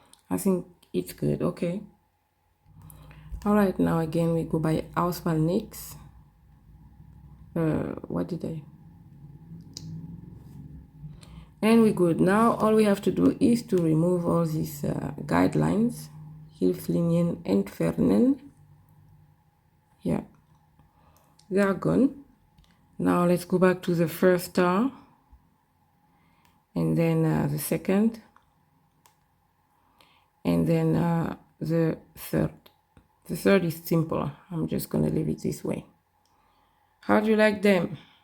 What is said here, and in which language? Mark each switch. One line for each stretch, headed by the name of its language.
English: I think it's good. Okay, all right, now again we go by A.GOSPEL NYX. What did I And we're good. Now all we have to do is to remove all these guidelines.
German: Hilfslinien entfernen.
English: Yeah, they are gone. Now let's go back to the first star, and then the second, and then the third. The third is simple. I'm just gonna leave it this way. How do you like them?